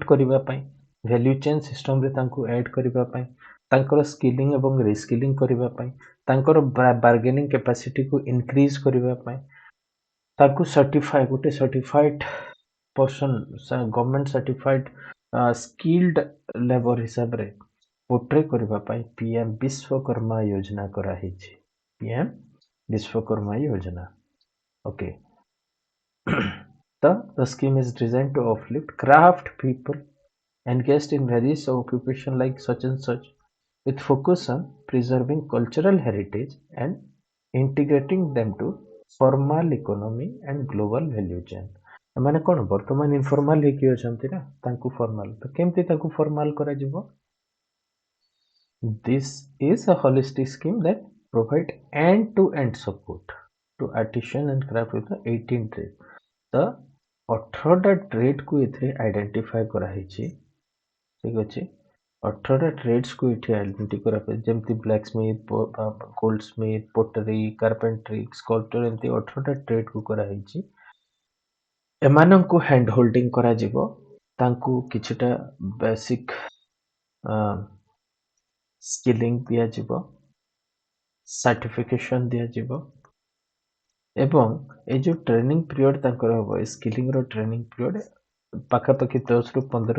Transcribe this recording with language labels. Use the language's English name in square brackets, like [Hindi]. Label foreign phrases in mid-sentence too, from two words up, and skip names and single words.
[Odia] କରିବା ପାଇଁ [English] value chain system [Odia] ରେ ତାଙ୍କୁ ଆଡ୍ କରିବା ପାଇଁ ତାଙ୍କର ସ୍କିଲିଂ ଏବଂ ରିସ୍କିଲିଂ କରିବା ପାଇଁ ତାଙ୍କର [English] bargaining capacity [Odia] କୁ ଇନକ୍ରିଜ୍ କରିବା ପାଇଁ ତାକୁ ସର୍ଟିଫାଇ ଗୋଟେ [English] certified person government certified skilled labour [Odia] ହିସାବ ରେ ପୋର୍ଟ୍ରେ କରିବା ପାଇଁ ପିଏମ ବିଶ୍ୱକର୍ମା ଯୋଜନା କରା ହଉଛି ପିଏମ ବିଶ୍ୱକର୍ମା ଯୋଜନା ଓକେ [English] the scheme is designed to uplift craft people engaged in various occupations like such and such with focus on preserving cultural heritage and integrating them to formal economy and global value chain [Odia] ଏମାନେ କଣ ବର୍ତ୍ତମାନ ଇନଫର୍ମାଲ ହେଇକି ଅଛନ୍ତି ନା ତାଙ୍କୁ ଫର୍ମାଲ ତ କେମିତି ତାଙ୍କୁ ଫର୍ମାଲ କରାଯିବ [English] this is a holistic scheme that provide end to end support to artisan and craft with the 18 trade [Odia] ତ 18ଟା ट्रेड को ଏଥିରେ ଆଇଡେଣ୍ଟିଫାଏ କରାହେଇଛି ଠିକ ଅଛି 18ଟା ट्रेड्स को ଏଠି ଆଇଡେଣ୍ଟି କରାଯାଏ ଯେମିତି [English] black smith gold smith pottery carpentry sculpture [Odia] ଏମିତି 18ଟା ट्रेड को କରାହେଇଛି ଏମାନଙ୍କୁ [English] hand holding [Odia] କରାଯିବ ତାଙ୍କୁ କିଛିଟା ବେସିକ୍ ସ୍କିଲିଂ ଦିଆଯିବ ସାର୍ଟିଫିକେସନ ଦିଆଯିବ ଏବଂ ଏ ଯୋଉ [English] training period [Odia] ତାଙ୍କର ହବ ଏ ସ୍କିଲିଂର [English] training period [Odia] ପାଖାପାଖି 10ରୁ 15